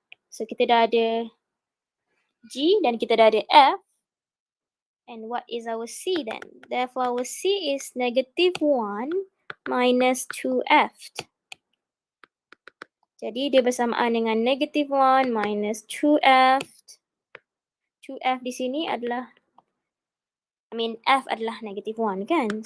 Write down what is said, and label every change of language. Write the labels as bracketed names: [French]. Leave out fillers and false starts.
[Malay] So, kita dah ada G dan kita dah ada F. [English] And what is our C then? Therefore, our C is -1 minus 2F. [Malay] Jadi, dia bersamaan dengan -1 minus 2F. 2F di sini adalah, F adalah -1 kan?